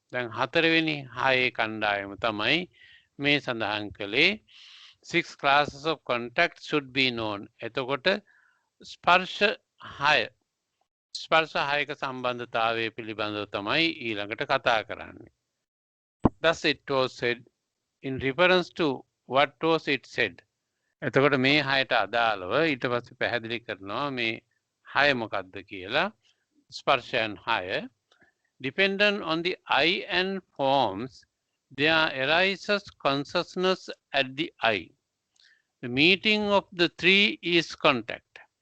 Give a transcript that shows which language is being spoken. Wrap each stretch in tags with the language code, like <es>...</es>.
<si>දැන් හතරවෙනි හයේ කණ්ඩායම තමයි මේ සඳහන් කළේ</si> <en>6 classes of contact should be known.</en> <si>එතකොට ස්පර්ශ 6 හයක සම්බන්ධතාවය පිළිබඳව තමයි ඊළඟට කතා කරන්නේ.</si> <en>Thus it was said in reference to what was it said.</en> <si>එතකොට මේ හයට අදාළව ඊට පස්සේ පැහැදිලි කරනවා මේ හය මොකක්ද කියලා. ස්පර්ශයන් 6.</si> <en>Dependent on the eye and forms, there arises consciousness at the eye. The meeting of the three is contact.</en>